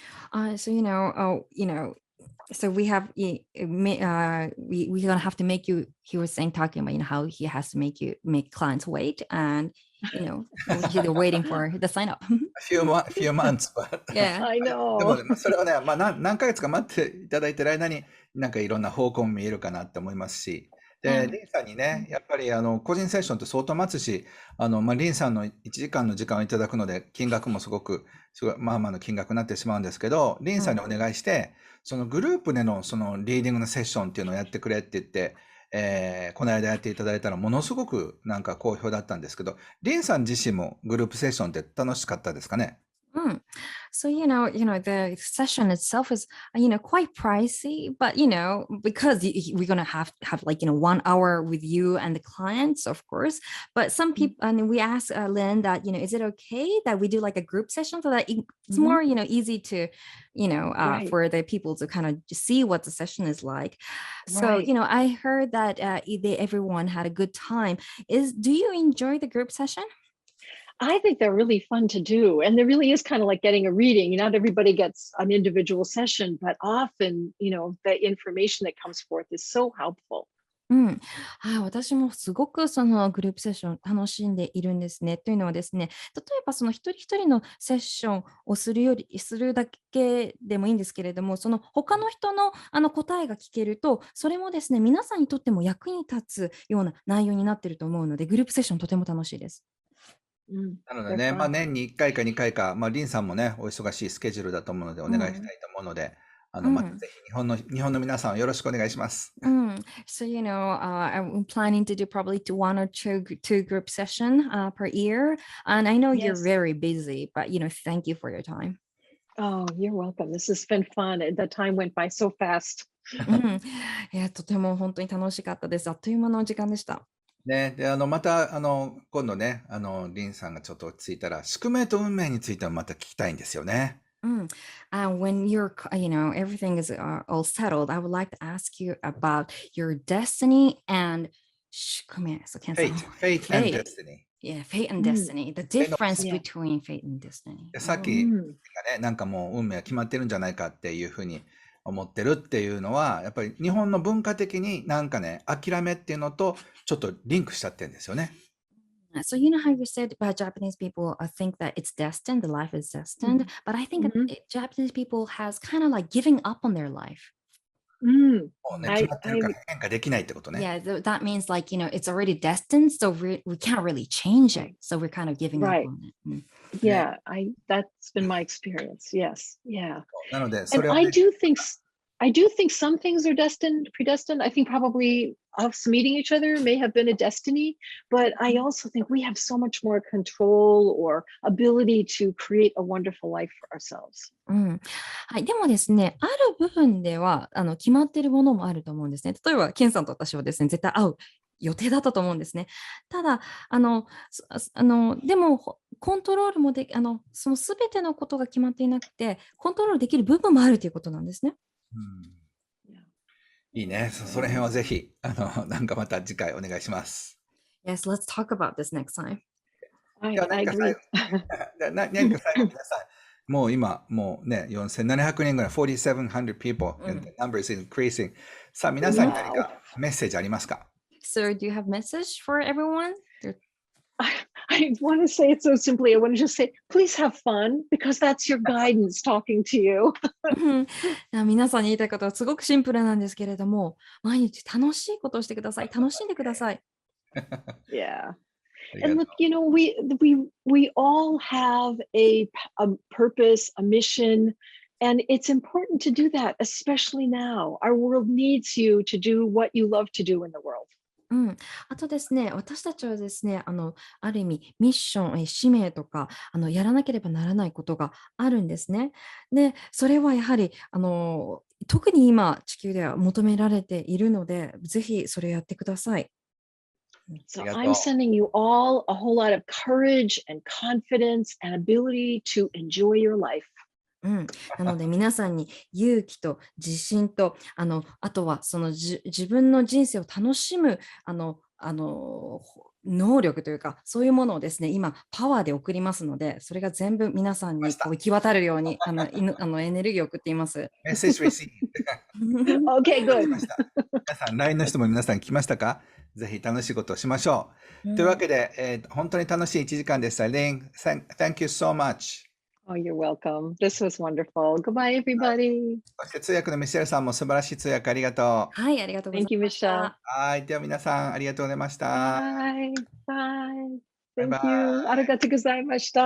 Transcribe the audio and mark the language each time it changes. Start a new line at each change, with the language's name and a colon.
English: So so we have we're gonna have to make you. He was talking about how he has to make clients wait, and they're waiting for the sign up. few months, but Yeah. I
Japanese: でも
English: know.
Japanese: ね、それはね、何ヶ月か待っていただいてる間に、なんかいろんな方向も見えるかなって思いますし、で、リンさんにね、やっぱり個人セッションって相当待つし、リンさんの1時間の時間をいただくので、金額もすごい、まあまあの金額になってしまうんですけど、リンさんにお願いして、そのグループでのそのリーディングのセッションっていうのをやってくれって言って、この間やっていただいたらものすごくなんか好評だったんですけど、リンさん自身もグループセッションって楽しかったですかね？
English: So the session itself is quite pricey, but because we're gonna have like 1 hour with you and the clients, of course. But some people, and we asked Lynn that is it okay that we do like a group session so that it's more easy to Right. for the people to kind of see what the session is like. So Right. I heard that everyone had a good time. Do you enjoy the group session? I think they're really fun to do. And there really is kind of like getting a reading. Not everybody gets an individual session, but often, the information that comes forth is so helpful.
Japanese: 私もすごくそのグループセッション楽しんでいるんですね。というのはですね、例えばその一人一人のセッションをするだけでもいいんですけれども、その他の人の答えが聞けると、それもですね、皆さんにとっても役に立つような内容になっていると思うので、グループセッションとても楽しいです。なのでね、まあ年に1回か2回か、まあリンさんもね、お忙しいスケジュールだと思うのでお願いしたいと思うので、またぜひ日本の皆さんよろしくお願いします。
English: So I'm planning to do probably one or two group session per year, and I know you're very busy, but thank you for your time. Oh, you're welcome. This has been fun. The time went by so fast.
Japanese: いや、とても本当に楽しかったです。あっという間の時間でした。ね、で、また、今度ね、リンさんがちょっと落ち着いたら、宿命と運命についてもまた聞きたいんですよね。
English: When everything is all settled, I would like to ask you about your destiny and 宿命。 So Fate and destiny. Yeah, fate and destiny. The difference between fate and destiny.
Japanese: さっきがね、なんかもう運命が決まってるんじゃないかっていうふうに思ってるっていうのは、やっぱり日本の文化的になんかね、諦めっていうのとちょっとリンクしちゃってるんですよね。
English: So how you said about Japanese people think that it's destined, the life is destined, but I think Japanese people has kind of like giving up on their life.
Japanese: もうね、決まってるから変化できないってことね。
English: Yeah, that means like, it's already destined, so we can't really change it. So we're kind of giving up on it. Yeah, that's been my experience. Yes. Yeah.
Japanese: なので、それはね、
English: I do think some things are predestined. I think probably us meeting each other may have been a destiny, but I also think we have so much more control or ability to create a wonderful life for ourselves.
Japanese: はい、でもですね、ある部分では決まっているものもあると思うんですね。例えば、ケンさんと私はですね、絶対会う予定だったと思うんですね。ただ、でも、コントロールもそのすべてのことが決まっていなくて、コントロールできる部分もあるということなんですね。いいね。その辺はぜひ、なんかまた次回お願いします。
English: Yes, let's talk about this next time. I agree.
Japanese: 何か最後皆さん、もう今、もうね、4700人ぐらい、
English: 4,700 people, and the number is increasing.
Japanese: さあ、皆さんに何かメッセージありますか？
English: So, do you have message for everyone? I want to say it so simply. I want to just say, please have fun, because that's your guidance talking to you.
Japanese: 皆さんに言いたいことはすごくシンプルなんですけれども、毎日楽しいことをしてください。楽しんでください。
English: Yeah. And look, we all have a purpose, a mission, and it's important to do that, especially now. Our world needs you to do what you love to do in the world.
Japanese: あとですね、私たちはですね、ある意味、ミッション、使命とか、やらなければならないことがあるんですね。で、それはやはり、特に今、地球では求められているので、ぜひそれやってください。
English: So I'm sending you all a whole lot of courage and confidence and ability to enjoy your life.
Japanese: なので皆さんに勇気と自信とあとはその自分の人生を楽しむ能力というかそういうものをですね今パワーで送りますのでそれが全部皆さんにこう行き渡るようにエネルギーを送っています。メッセージ
English: received. Okay, good.
Japanese: 皆さん LINE の人も皆さん聞きましたか？ぜひ楽しいことをしましょう。というわけで、本当に楽しい1時間でした。
English: レイン、thank you so much. Oh, you're welcome. This was wonderful. Goodbye, everybody.
Japanese: そして通訳のミシェルさんも素晴らしい通訳ありがとう。はい、ありがとうござ
English: Thank you,
Japanese: いまし
English: Michelle.
Japanese: た。はい。では皆さんありがとうございました。
English: Bye. Bye.
Japanese: バイバ
English: Thank you.
Japanese: イ。ありがとうございました。